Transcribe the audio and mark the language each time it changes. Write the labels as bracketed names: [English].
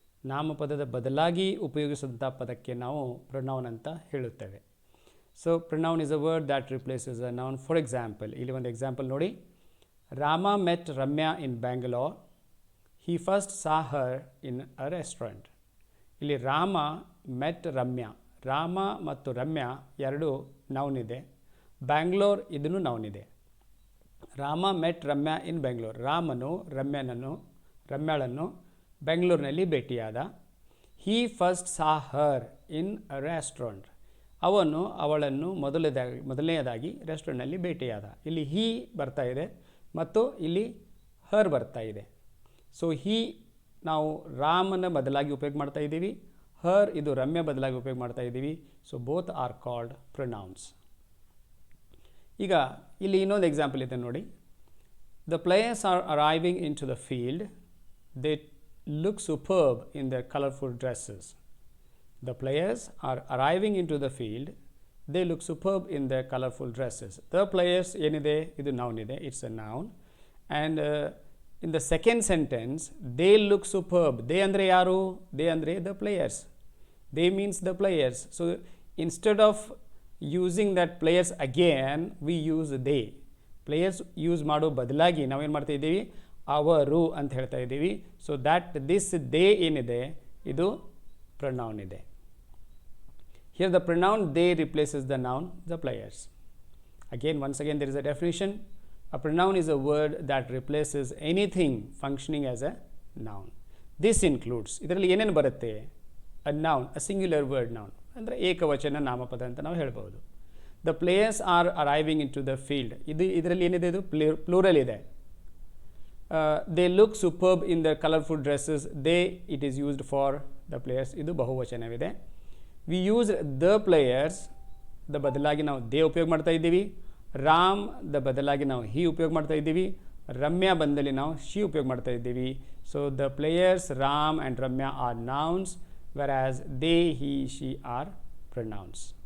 [Kannada] ನಾಮಪದದ ಬದಲಾಗಿ ಉಪಯೋಗಿಸಿದಂಥ ಪದಕ್ಕೆ ನಾವು pronoun ಅಂತ ಹೇಳುತ್ತೇವೆ. [English] So pronoun is a word that replaces a noun. For example, [Kannada] ಇಲ್ಲಿ ಒಂದು ಎಕ್ಸಾಂಪಲ್ ನೋಡಿ. [English] Rama met Ramya in Bangalore. He first saw her in a restaurant. [Kannada] ಇಲ್ಲಿ ರಾಮ met ರಮ್ಯಾ. ರಾಮ ಮತ್ತು ರಮ್ಯಾ ಎರಡು ನೌನ್ ಇದೆ. ಬ್ಯಾಂಗ್ಳೂರ್ ಇದನ್ನು ನೌನ್ ಇದೆ. ರಾಮ ಮೆಟ್ ರಮ್ಯಾ ಇನ್ ಬೆಂಗಳೂರು. ರಾಮನು ರಮ್ಯಾಳನ್ನು ಬೆಂಗಳೂರಿನಲ್ಲಿ ಭೇಟಿಯಾದ. [English] He first saw her in a restaurant. [Kannada] ಅವನು ಅವಳನ್ನು ಮೊದಲನೆಯದಾಗಿ ರೆಸ್ಟೋರೆಂಟ್ನಲ್ಲಿ ಭೇಟಿಯಾದ. ಇಲ್ಲಿ ಹಿ ಬರ್ತಾ ಇದೆ ಮತ್ತು ಇಲ್ಲಿ ಹರ್ ಬರ್ತಾ ಇದೆ. ಸೊ ಹಿ ನಾವು ರಾಮನ ಬದಲಾಗಿ ಉಪಯೋಗ ಮಾಡ್ತಾ ಇದ್ದೀವಿ, ಹರ್ ಇದು ರಮ್ಯ ಬದಲಾಗಿ ಉಪಯೋಗ ಮಾಡ್ತಾ ಇದ್ದೀವಿ. [English] So both are called pronouns. [Kannada] ಈಗ ಇಲ್ಲಿ ಇನ್ನೊಂದು ಎಕ್ಸಾಂಪಲ್ ಇದೆ ನೋಡಿ. [English] The players are arriving into the field. They look superb in the colourful dresses. The players are arriving into the field. They look superb in their colorful dresses. The players [Kannada] ಏನಿದೆ ಇದು [English] noun ಇದೆ, it's a noun. And in the second sentence, they look superb. They [Kannada] ಅಂದರೆ ಯಾರು? [English] They ಅಂದರೆ the players. They means the players. So instead of using that players again, we use they. [Kannada] Players use ಮಾಡೋ ಬದಲಾಗಿ ನಾವೇನು ಮಾಡ್ತಾ ಇದ್ದೀವಿ? ಅವರು ಅಂತ ಹೇಳ್ತಾ ಇದ್ದೀವಿ. [English] So that this they [Kannada] ಏನಿದೆ ಇದು [English] pronoun ಇದೆ. Here the pronoun they replaces the noun the players. Once again there is a definition. A pronoun is a word that replaces anything functioning as a noun. This includes, [Kannada] ಇದರಲ್ಲಿ ಏನೇನು ಬರುತ್ತೆ? [English] A noun, a singular word noun. [Kannada] ಅಂದರೆ ಏಕವಚನ ನಾಮಪದ ಅಂತ ನಾವು ಹೇಳ್ಬೋದು. [English] The players are arriving into the field. [Kannada] ಇದರಲ್ಲಿ ಏನಿದೆ? ಇದು ಪ್ಲೂರಲ್ ಇದೆ. [English] They look superb in their colorful dresses. They, it is used for the players. [Kannada] ಇದು ಬಹುವಚನವಿದೆ. [English] We use the players, [Kannada] the ಬದಲಾಗಿ ನಾವು ದೇ ಉಪಯೋಗ ಮಾಡ್ತಾ ಇದ್ದೀವಿ. ರಾಮ್ ದ ಬದಲಾಗಿ ನಾವು ಹಿ ಉಪಯೋಗ ಮಾಡ್ತಾ ಇದ್ದೀವಿ. ರಮ್ಯಾ ಬಂದಲ್ಲಿ ನಾವು ಶಿ ಉಪಯೋಗ ಮಾಡ್ತಾ ಇದ್ದೀವಿ. [English] So the players Ram and Ramya are nouns, whereas they he she are pronouns.